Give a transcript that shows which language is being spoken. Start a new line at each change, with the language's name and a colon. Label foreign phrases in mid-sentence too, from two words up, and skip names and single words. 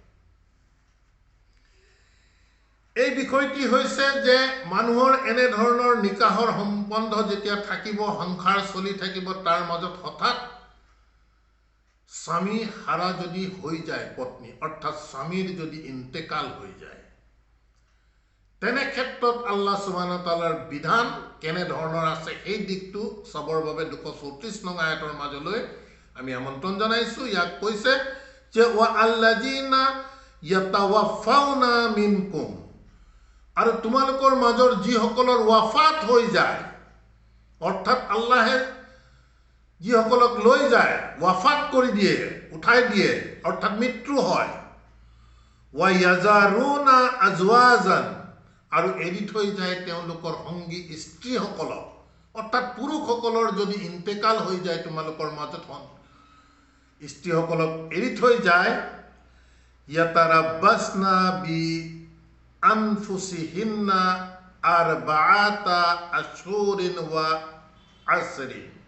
Assamese: এই বিষয়টি হৈছে যে মানুহৰ এনে ধৰণৰ নিকাহৰ সম্বন্ধ যেতিয়া থাকিব, সংসাৰ চলি থাকিব, তাৰ মাজত হঠাৎ স্বামী হাৰা যদি হৈ যায়, পত্নী অৰ্থাৎ স্বামীৰ যদি ইন্তেকাল হৈ যায়, তেনে ক্ষেত্ৰত
Arabic: الله سبحانه تعالى
Assamese: বিধান কেনে ধৰণৰ আছে সেই দিকটো চাবৰ বাবে 234 নং আয়াতৰ মাজলৈ আমি আমন্ত্ৰণ জনাইছোঁ। ইয়াক কৈছে যে
Arabic: والذين يتوفون منكم,
Assamese: আৰু তোমালোকৰ মাজৰ যিসকলৰ ৱাফাত হৈ যায়, অৰ্থাৎ আল্লাহে যিসকলক লৈ যায়, ৱাফাত কৰি দিয়ে, উঠাই দিয়ে, অৰ্থাৎ মৃত্যু হয়,
Arabic: ويذرون أزواجا,
Assamese: আৰু এৰি থৈ যায় তেওঁলোকৰ সংগী স্ত্ৰীসকলক, অৰ্থাৎ পুৰুষসকলৰ যদি ইন্তেকাল হৈ যায়, তোমালোকৰ মাজত স্ত্ৰীসকলক এৰি থৈ যায়,
Arabic: يتربصن بأنفسهن أربعة أشهر وعشرا,